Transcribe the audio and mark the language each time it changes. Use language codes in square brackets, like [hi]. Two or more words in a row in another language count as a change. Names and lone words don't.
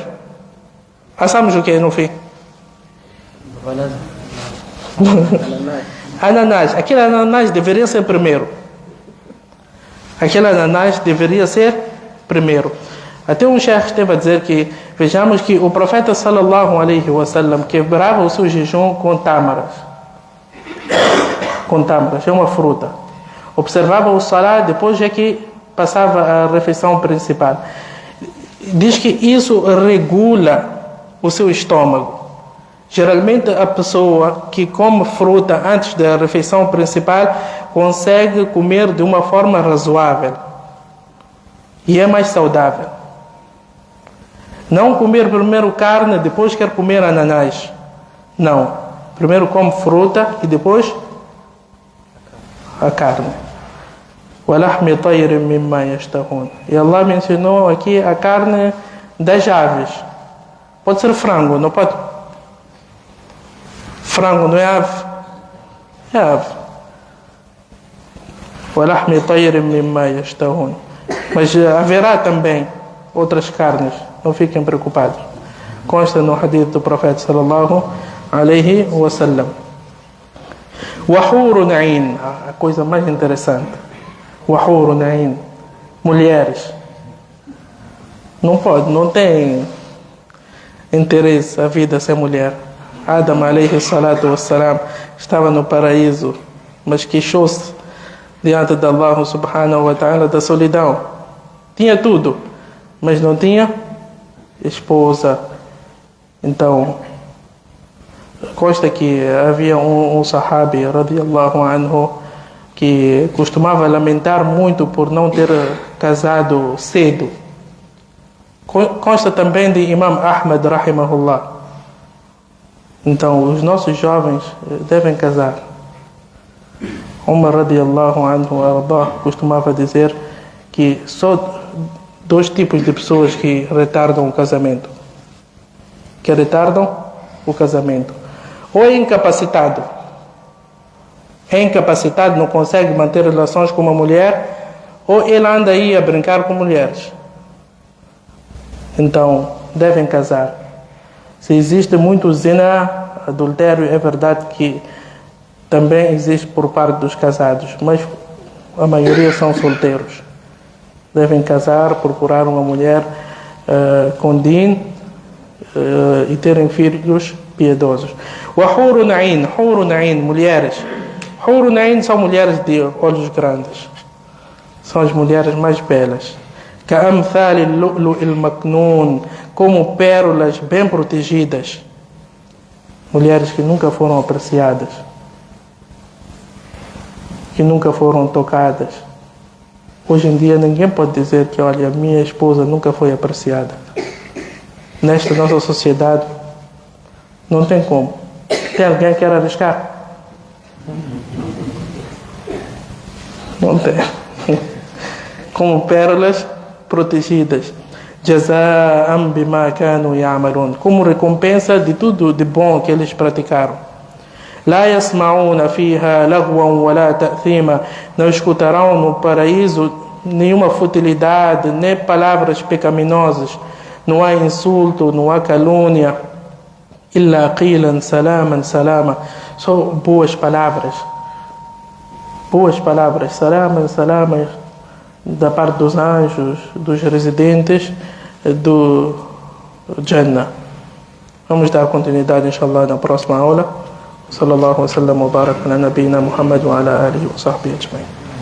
[pt] Assamos o que no fim? Ananás. Aquele ananás deveria ser primeiro. Aquele ananás deveria ser primeiro. Até um chefe esteve a dizer que, vejamos que o profeta [ar] صلى الله عليه وسلم [pt] quebrava o seu jejum com tâmaras. Com tâmaras, é uma fruta. Observava o salat, depois é que passava a refeição principal. Diz que isso regula o seu estômago. Geralmente a pessoa que come fruta antes da refeição principal consegue comer de uma forma razoável e é mais saudável. Não comer primeiro carne, depois quer comer ananás. Não. Primeiro come fruta e depois a carne. [ar] وَلَحْمِ طَيْرٍ مِمَّا يَشْتَهُونَ. [pt] E Allah mencionou aqui a carne das aves. Pode ser frango, não pode? Frango não é ave? É ave. [ar] وَلَحْمِ طَيْرٍ مِمَّا يَشْتَهُونَ. [pt] Mas haverá também outras carnes. Não fiquem preocupados. Consta no hadith do profeta [ar] صلى الله عليه وسلم. وَحُورٌ عِينٌ. [pt] A coisa mais interessante. [ar] وَحُورٌ عِينٌ. [pt] Mulheres. Não pode, não tem interesse a vida sem mulher. Adam [ar] عليه الصلاة والسلام [pt] estava no paraíso, mas queixou-se diante de Allah [ar] سبحانه وتعالى [pt] da solidão. Tinha tudo, mas não tinha esposa. Então, consta que havia um sahabi [ar] رضي الله عنه [pt] que costumava lamentar muito por não ter casado cedo. Consta também de Imam Ahmad rahimahullah. Então, os nossos jovens devem casar. Umar [ar] رضي الله عنه [pt] ardah costumava dizer que só 2 tipos de pessoas que retardam o casamento. Que retardam o casamento. Ou é incapacitado. É incapacitado, não consegue manter relações com uma mulher, ou ele anda aí a brincar com mulheres. Então, devem casar. Se existe muito zina, adultério, é verdade que também existe por parte dos casados, mas a maioria são solteiros. Devem casar, procurar uma mulher com din e terem filhos piedosos. [ar] وَحُورٌ عِينٌ. حُورٌ عِينٌ, [pt] mulheres. [ar] حُورٌ عِينٌ [pt] são mulheres de olhos grandes. São as mulheres mais belas. [ar] كَأَمْثَالِ اللُّؤْلُؤِ الْمَكْنُونِ. [pt] Como pérolas bem protegidas. Mulheres que nunca foram apreciadas. Que nunca foram tocadas. Hoje em dia ninguém pode dizer que, olha, minha esposa nunca foi apreciada. Nesta nossa sociedade, não tem como. Tem alguém que quer arriscar? Não tem. Como pérolas protegidas. [ar] جزاء بما كانوا يعملون. [pt] Como recompensa de tudo de bom que eles praticaram. [ar] لا يسمعون فيها لغوا ولا تأثيما. [pt] Não escutarão no paraíso nenhuma futilidade, nem palavras pecaminosas. Não há insulto, não há calúnia. [ar] إلا قيلا سلاما سلاما. [pt] Só boas palavras. Boas palavras. [ar] سلاما سلاما. [pt] Da parte dos anjos, dos residentes do Jannah. Vamos dar continuidade, inshallah, na próxima aula. [ar] صلى الله عليه وسلم وبارك على نبينا محمد وعلى آله وصحبه أجمعين.